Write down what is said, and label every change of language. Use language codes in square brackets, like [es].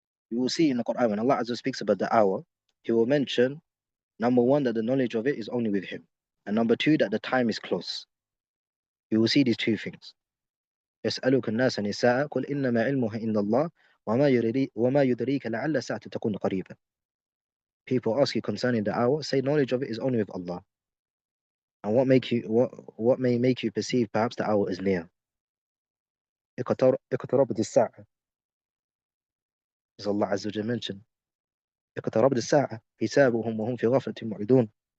[en] You will see in the Quran when Allah Azza speaks about the hour, He will mention number one that the knowledge of it is only with Him, and number two that the time is close. You will see these two things. [ar] يسألك الناس عن الساعة قل إنما علمها عند الله وما يدريك لعل الساعة تكون قريبا. [en] People ask you concerning the hour, say knowledge of it is only with Allah. And what may make you perceive perhaps the hour is near. [ar] اقتربت الساعة, [en] as Allah Azza wa Jalla mentioned. [ar] اقتربت الساعة حسابهم وهم في غفلة معرضون.